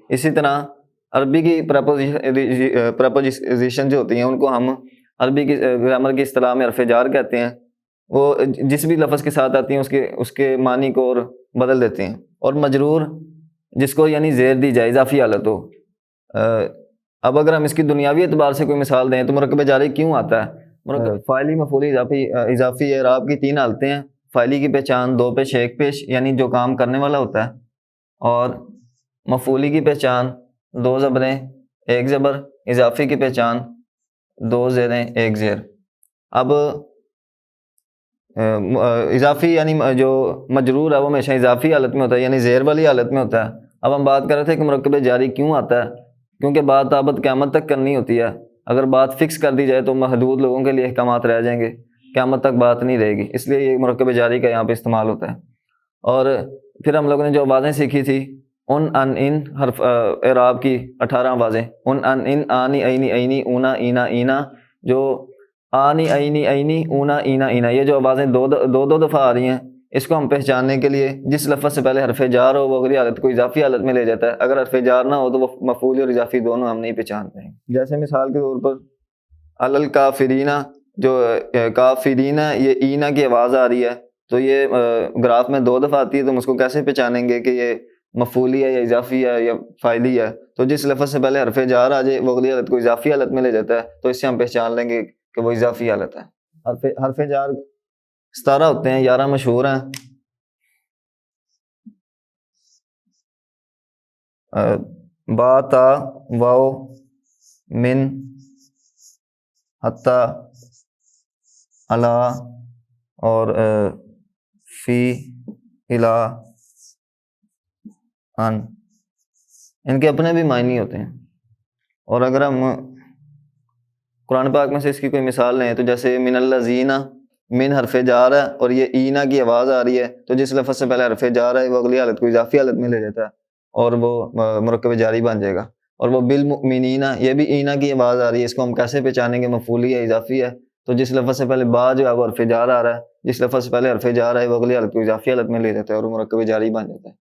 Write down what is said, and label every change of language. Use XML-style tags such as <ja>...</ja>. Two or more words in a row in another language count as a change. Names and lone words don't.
<ur>اسی طرح عربی کی پریپوزیشن جو ہوتی ہیں ان کو ہم عربی کی گرامر کی اصطلاح میں حرف جار کہتے ہیں۔ وہ جس بھی لفظ کے ساتھ آتی ہیں اس کے معنی کو اور بدل دیتے ہیں۔ اور مجرور جس کو یعنی زیر دی جائے، اضافی حالت ہو۔ اب اگر ہم اس کی دنیاوی اعتبار سے کوئی مثال دیں تو مرکب جاری کیوں آتا ہے؟ مرکب فاعلی، مفعولی، اضافی اعراب کی 3 حالتیں ہیں۔ فاعلی کی پہچان 2 پیش 1 پیش، یعنی جو کام کرنے والا ہوتا ہے، اور مفعولی کی پہچان 2 زبریں 1 زبر، اضافی کی پہچان 2 زیریں 1 زیر۔ اب اضافی یعنی جو مجرور ہے وہ ہمیشہ اضافی حالت میں ہوتا ہے، یعنی زیر والی حالت میں ہوتا ہے۔ اب ہم بات کر رہے تھے کہ مرکب جاری کیوں آتا ہے، کیونکہ بات ابد قیامت تک کرنی ہوتی ہے۔ اگر بات فکس کر دی جائے تو محدود لوگوں کے لیے احکامات رہ جائیں گے، قیامت تک بات نہیں رہے گی، اس لیے یہ مرکب جاری کا یہاں پہ استعمال ہوتا ہے۔ اور پھر ہم لوگوں نے جو آوازیں سیکھی تھی، ان ان حرف اعراب کی 18 آوازیں، ان آنی اینی اینی اونا اینا اینا، جو آنی اینی اینی اونا اینا اینا، یہ جو آوازیں دو دفعہ آ رہی ہیں، اس کو ہم پہچاننے کے لیے جس لفظ سے پہلے حرف جار ہو وہ اگلی حالت کو اضافی حالت میں لے جاتا ہے۔ اگر حرف جار نہ ہو تو وہ مفعول اور اضافی دونوں ہم نہیں پہچانتے ہیں۔ جیسے مثال کے طور پر الکافرین، جو کافرین یہ اینا کی آواز آ رہی ہے، تو یہ گراف میں 2 دفعہ آتی ہے، تو ہم اس کو کیسے پہچانیں گے کہ یہ مفعولی ہے یا اضافی ہے یا فاعلی ہے؟ تو جس لفظ سے پہلے حرف جار آ جائے وہ اگلی حالت کو اضافی حالت میں لے جاتا ہے، تو اس سے ہم پہچان لیں گے کہ وہ اضافی حالت ہے۔ حرف جار 17 ہوتے ہیں، 11 مشہور ہیں۔ با، تا، واو، من، حتی، علا اور فی، الا، ان، ان کے اپنے بھی معنی ہوتے ہیں۔ اور اگر ہم قرآن پاک میں سے اس کی کوئی مثال لیں تو جیسے</ur> <ar>من الذین،</ar> <ur>من حرف جار ہے اور یہ اینا کی آواز آ رہی ہے، تو جس لفظ سے پہلے حرف جار ہے وہ اگلی حالت کو اضافی حالت میں لے جاتا ہے اور وہ مرکب جاری بن جائے گا۔ اور وہ بالمؤمنین، یہ بھی اینا کی آواز آ رہی ہے، اس کو ہم کیسے پہچانیں گے مفعولی ہے اضافی ہے؟ تو جس لفظ سے پہلے با جو ہے وہ حرف جار آ رہا ہے، جس لفظ سے پہلے حرف جار ہے وہ اگلی حالت کو اضافی حالت میں لے جاتا ہے اور وہ مرکب جاری بن جاتا ہے۔</ur>